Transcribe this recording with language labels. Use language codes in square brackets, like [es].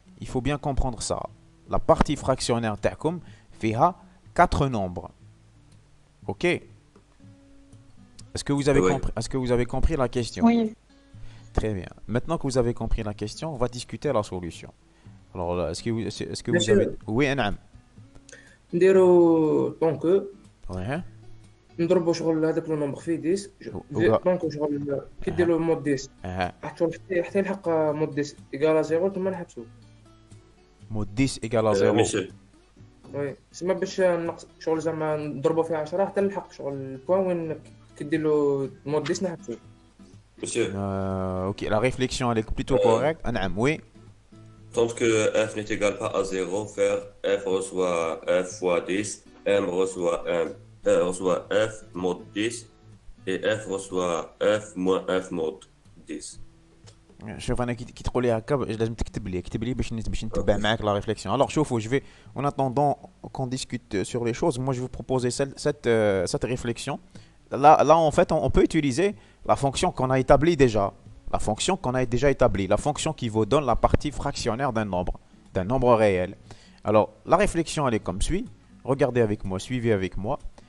[fr] Il faut bien comprendre ça. La partie fractionnaire fait à 4 nombres. Ok? Est-ce que vous avez compris la question? Oui. Très bien. Maintenant que vous avez compris la question, on va discuter la solution. Alors, est-ce que vous avez... Oui, [ar] نعم. نديرو دونك [fr] Ouais. [ar] نضربو شغل هذاك لو نومبر في 10 دونك شغل كي دير له مود 10 حتى يلحق مود 10 ايكال 0 ثم نحبسو. [fr] مود 10 égal à 0. [ar] وي سما باش نقص شغل زعما نضربو فيها 10 حتى نلحق شغل البوان وين كدير له مود 10 نحبسو. [fr] Monsieur. Ok, la réflexion elle est plutôt correcte. [ar] نعم, [fr] oui. Tant que f n'est égal pas à 0, faire f reçoit f fois 10, m reçoit f mod 10 et f reçoit f moins f mod 10. [ar] شوف انا كي تقول لي هكا لازم تكتب لي باش نتبع معاك la réflexion. [fr] Alors [ar] شوفوا, [fr] je vais en attendant qu'on discute sur les choses, moi je vais vous proposer cette réflexion. Là en fait on peut utiliser la fonction qu'on a établie déjà. La fonction qui vous donne la partie fractionnaire d'un nombre réel. Alors, la réflexion, elle est comme suit. Regardez avec moi, suivez avec moi.